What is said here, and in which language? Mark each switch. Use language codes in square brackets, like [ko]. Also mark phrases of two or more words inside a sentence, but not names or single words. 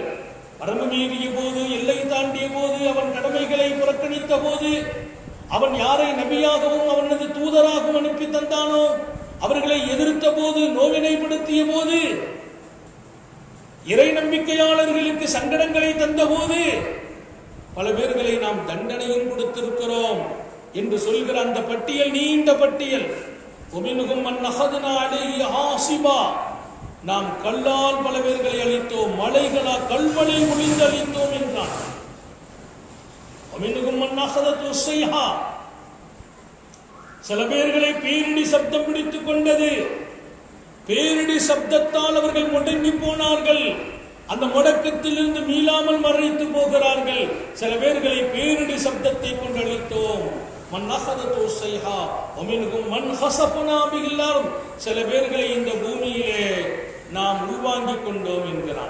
[ta] வரம்பு மீறிய போது, எல்லை தாண்டிய போது, அவன் கடமைகளை புறக்கணித்த போது, அவன் யாரை நபியாகவும் அவனது தூதராகவும் அனுப்பி தந்தானோ அவர்களை எதிர்த்த போது, நோவினைப்படுத்திய போது, இறை நம்பிக்கையாளர்களுக்கு சங்கடங்களை தந்த போது பல பேர்களை நாம் தண்டனையும் கொடுத்திருக்கிறோம் என்று சொல்கிற அந்த பட்டியல் நீண்ட பட்டியல். [ar] وَمِنْهُمْ مَنْ أَخَذْنَا عَلَيْهِ حَاصِبًا, [ta] நாம் கல்லால் பல பேர்களை அழித்தோம், மலைகளா கல்மழை பொழிந்து அழித்தோம் என்றான். [ar] وَمِنْهُمْ مَنْ أَخَذَتْهُ الصَّيْحَةُ, [ta] சில பேர்களை பேரிடி சப்தம் பிடித்துக் கொண்டது. பேரிடி சப்தத்தால் அவர்கள் முடங்கி போனார்கள். அந்த முடக்கத்திலிருந்து மீளாமல் மறைத்து போகிறார்கள். சில பேர்களை பேரிடி சப்தத்தை கொண்டு அழித்தோம். [ar] من أخذته الصيحة ومنهم من خسفنا بالأرض, [ta] சில பேர்களை இந்த பூமியிலே நாம் உள்வாங்கிக் கொண்டோம் என்கிறான்.